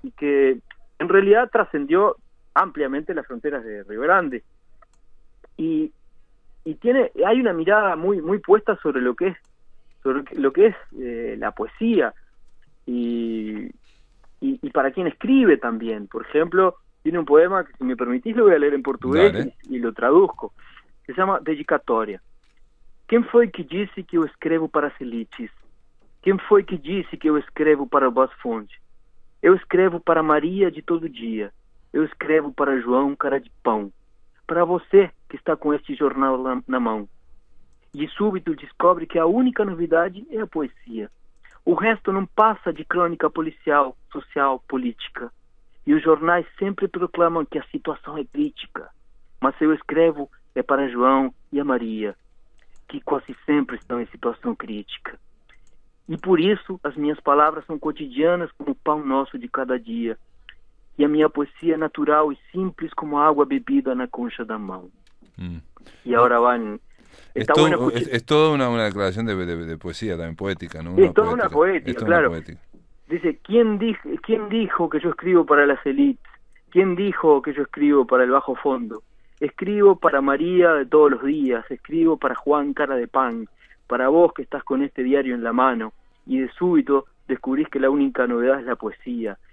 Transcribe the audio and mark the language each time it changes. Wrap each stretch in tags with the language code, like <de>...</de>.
<es>y que en realidad trascendió ampliamente las fronteras de Río Grande, y hay una mirada muy puesta sobre lo que es la poesía y para quien escribe también. Por ejemplo, tiene un poema que, si me permitís, lo voy a leer en portugués y lo traduzco, que se llama Dedicatória.</es> <pt>Quem foi que disse que eu escrevo para Selites? Quem foi que disse que eu escrevo para Boas Fonte? Eu escrevo para Maria de todo dia. Eu escrevo para João Cara de Pão, para você que está com este jornal na mão. E súbito descobre que a única novidade é a poesia. O resto não passa de crônica policial, social, política. E os jornais sempre proclamam que a situação é crítica. Mas eu escrevo é para João e a Maria, que quase sempre estão em situação crítica. E por isso as minhas palavras são cotidianas como o pão nosso de cada dia, e a minha poesia é natural e simples como a água bebida na concha da mão.</pt> <es>Y ahora van... Es toda una declaración de poesía también, poética, ¿no? Es toda una poética, claro. Dice, ¿quién dijo que yo escribo para las élites? ¿Quién dijo que yo escribo para el bajo fondo? Escribo para María de todos los días, escribo para Juan cara de pan, para vos que estás con este diario en la mano, y de súbito descubrís que la única novedad es la poesía.</es>